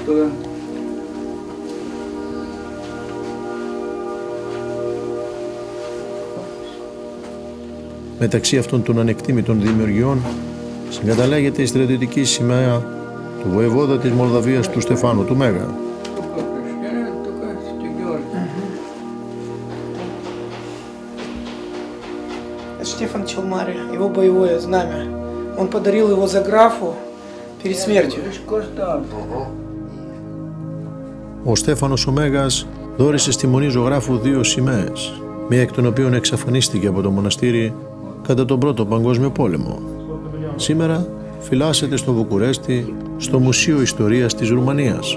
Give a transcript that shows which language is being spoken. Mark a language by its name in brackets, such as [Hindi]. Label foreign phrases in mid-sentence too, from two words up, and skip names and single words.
[Greek] Μεταξύ αυτών των ανεκτήμητων δημιουργιών συγκαταλέγεται η στρατιωτική σημαία του βοεβόδα της Μολδαβίας του Στεφάνου του Μέγα. [Russian] Стефан Челмари, его боевое знамя. Он подарил его Заграфу перед смертью. [Greek] Ο Στέφανος ο Μέγας δώρισε στη Μονή Ζωγράφου 2 σημαίες, μία εκ των οποίων εξαφανίστηκε από το μοναστήρι κατά τον Πρώτο Παγκόσμιο Πόλεμο. Σήμερα φυλάσσεται στο Βουκουρέστι, στο Μουσείο Ιστορίας της Ρουμανίας.